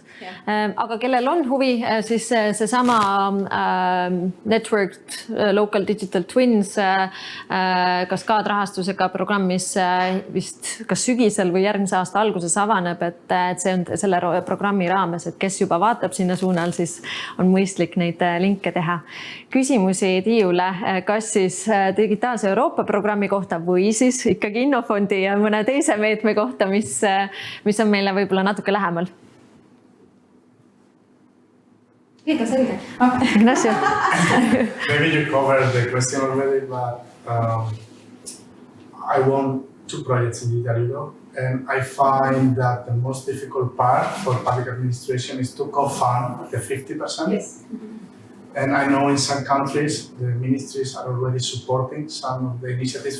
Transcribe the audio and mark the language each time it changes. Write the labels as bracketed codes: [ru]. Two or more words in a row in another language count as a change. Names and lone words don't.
[et] Aga kellel on huvi, siis see sama Networked Local Digital Twins kaskaadrahastusega programmis vist kas sügisel või järgmise aasta alguses avaneb, et see on selle programmi raames, et kes juba vaatab sinna suunal, siis on mõistlik neid linke teha. Küsimusi Tiiule, kas siis digitaalse Euroopa programmi kohta või siis ikkagi Innofondi ja mõne teise meetme kohta, mis on meile võib-olla natuke lähemal? Ega selge. Ignacio. [en] Maybe you covered the question already, but I won 2 projects in Digital Europe, and I find that the most difficult part for public administration is to co-fund the 50%. Yes. And I know in some countries, the ministries are already supporting some of the initiatives.